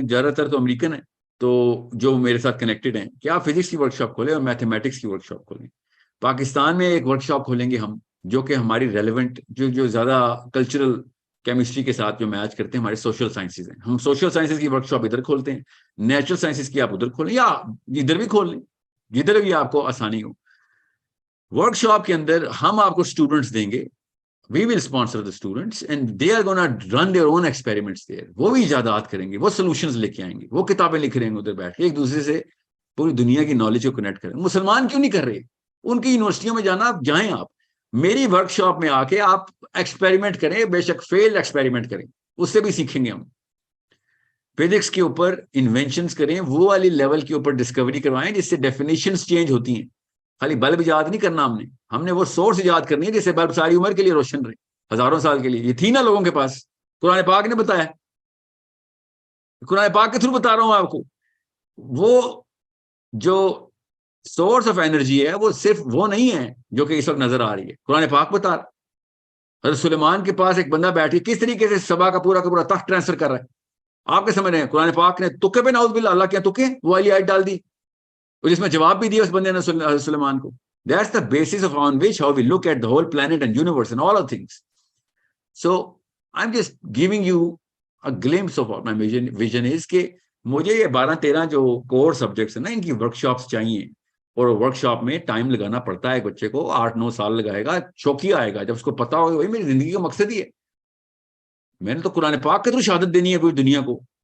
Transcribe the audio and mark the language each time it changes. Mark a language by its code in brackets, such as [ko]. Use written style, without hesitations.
[ur] زیادہ تر تو امریکن ہیں تو جو میرے ساتھ کنیکٹڈ ہیں کہ آپ فزکس کی ورک شاپ کھولیں اور میتھمیٹکس کی ورک شاپ کھولیں. پاکستان میں ایک ورک شاپ کھولیں گے ہم، جو کہ ہماری ریلیونٹ، جو زیادہ کلچرل کیمسٹری کے ساتھ جو میچ کرتے ہیں، ہمارے سوشل سائنسز ہیں. ہم سوشل سائنسز کی ورک شاپ ادھر کھولتے ہیں، نیچرل سائنسز کی آپ ادھر کھولیں، یا ادھر بھی کھول لیں جدھر بھی آپ کو آسانی ہو. ورک شاپ کے اندر ہم آپ کو اسٹوڈنٹس دیں گے، [en] we will sponsor the students and they are going to run their own experiments there. [ur] وہ بھی ایجادات کریں گے، وہ سولوشنز لے کے آئیں گے، وہ کتابیں لکھ رہے ہیں ادھر بیٹھ کے، ایک دوسرے سے پوری دنیا کی نالج کو کنیکٹ کریں. مسلمان کیوں نہیں کر رہے؟ ان کی یونیورسٹیوں میں جانا، آپ جائیں، آپ میری ورک شاپ میں آ کے آپ ایکسپیریمنٹ کریں، بے شک فیل ایکسپیریمنٹ کریں، اس سے بھی سیکھیں گے ہم. فزکس کے اوپر انوینشنز کریں، وہ والی لیول کے اوپر ڈسکوری کروائیں جس سے ڈیفینیشنز چینج ہوتی ہیں. خالی بلب ایجاد نہیں کرنا ہم نے وہ سورس ایجاد کرنی ہے جس سے بلب ساری عمر کے لیے روشن رہے، ہزاروں سال کے لیے. یہ تھی نا لوگوں کے پاس، قرآن پاک نے بتایا، قرآن پاک کے تھرو بتا رہا ہوں آپ کو. وہ جو سورس آف انرجی ہے وہ صرف وہ نہیں ہے جو کہ اس وقت نظر آ رہی ہے، قرآن پاک بتا رہا. حضرت سلیمان کے پاس ایک بندہ بیٹھ کے کس طریقے سے سبا کا پورا تخت ٹرانسفر کر رہا ہے، آپ کے سمجھ رہے ہیں. قرآن پاک نے تکے پہ نعوذ باللہ، اللہ کے تکے وہ والی آیت ڈال دی، جس میں جواب بھی دیا اس بندے نے حضرت سلیمان کو. [en] That's the basis of on which how we look at the whole planet and universe and all of things. So I'm just giving you a glimpse of what my vision is [ur] کہ مجھے یہ 12-13 جو کور subjects ہیں نا، ان کی work shops چاہیے. اور work shop میں ٹائم لگانا پڑتا ہے، ایک بچے کو 8-9 سال لگائے گا، شوقیہ آئے گا جب اس کو پتا ہوگا بھائی میری زندگی کا مقصد ہی ہے، میں نے تو قرآن پاک کے تھرو شہادت دینی ہے پوری دنیا کو.